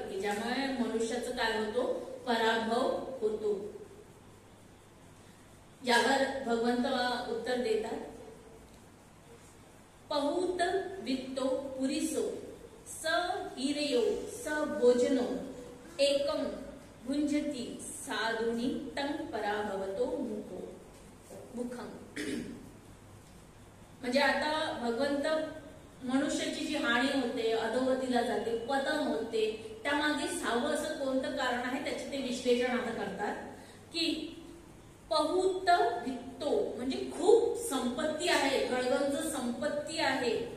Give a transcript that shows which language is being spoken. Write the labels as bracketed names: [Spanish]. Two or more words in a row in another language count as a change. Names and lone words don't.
[Marathi] ज्यामुळे मनुष्याचं काय होतो, पराभव होतो. यावर भगवंत उत्तर देतात, [Pali] पहुत वित्तो पुरिसो स हिरयो स भोजनो एकम भुंजती साधुनी तं पराभवतो मुखम. [Marathi] म्हणजे आता भगवंत मनुष्याची जी हानी होते, अधोगतीला जाते, पतन होते, त्यामागे 6वं असं कोणतं कारण आहे त्याचे ते विश्लेषण आता करतात की [Pali] पहुत वित्तो [Marathi] म्हणजे खूप संपत्ती आहे, गळगंज संपत्ती आहे.